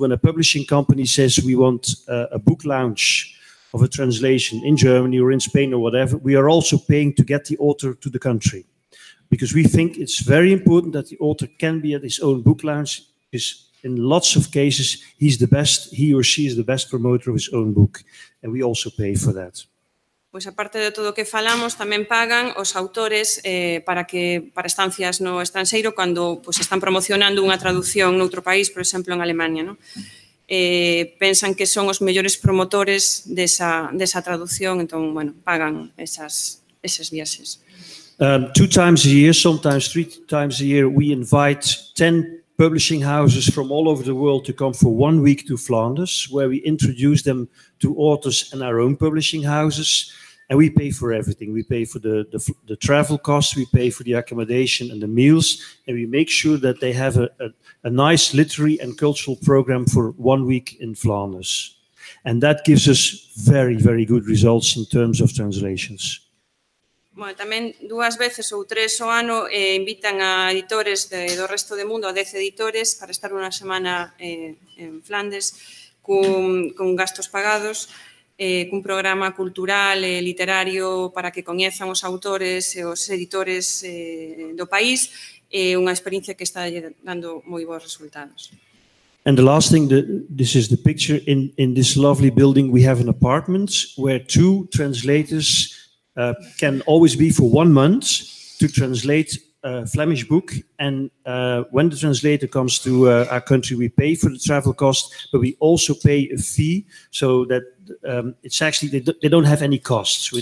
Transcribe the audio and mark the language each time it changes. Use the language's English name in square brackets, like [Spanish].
[English] When a publishing company says we want a book launch of a translation in Germany or in Spain or whatever, we are also paying to get the author to the country. Because we think it's very important that the author can be at his own book launch, because in lots of cases, he or she is the best promoter of his own book. And we also pay for that. [Galician] Pois aparte de todo o que falamos, tamén pagan os autores para estancias no estranxeiro cando están promocionando unha traducción noutro país, por exemplo, en Alemania, non? Pensan que son os mellores promotores desa traducción, entón, bueno, pagan eses viaxes. [English] 2 times a year, sometimes 3 times a year, we invite 10 publishing houses from all over the world to come for 1 week to Flanders, where we introduce them to authors and our own publishing houses, and we pay for everything. We pay for the travel costs, we pay for the accommodation and the meals, and we make sure that they have a nice literary and cultural program for 1 week in Flanders. And that gives us very, very good results in terms of translations. [Galician] Bueno, tamén 2 veces ou 3 ao ano invitan a editores do resto do mundo, a 10 editores, para estar unha semana en Flandes con gastos pagados, cun programa cultural e literario para que coñezan os autores e os editores do país, unha experiencia que está dando moi bons resultados. [English] And the last thing, this is the picture. In this lovely building we have an apartment where 2 translators can always be for 1 month to translate a Flemish book, and when the translator comes to our country, we pay for the travel cost, but we also pay a fee, so that it's actually they don't have any costs.